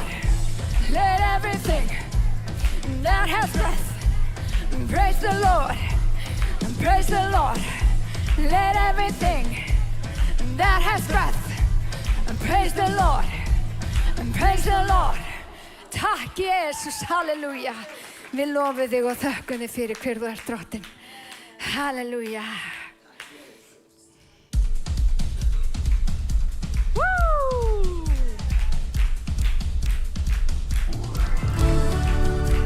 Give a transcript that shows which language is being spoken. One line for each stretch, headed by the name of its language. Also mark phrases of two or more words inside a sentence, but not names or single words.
English: Let everything that has breath, praise the Lord, praise the Lord. Let everything that has breath, praise the Lord, praise the Lord.
Icelandic: Takk Jesus, halleluja. Við lofum þig og þökkum þig fyrir hver þú ert Drottinn. Halleluja. Woo!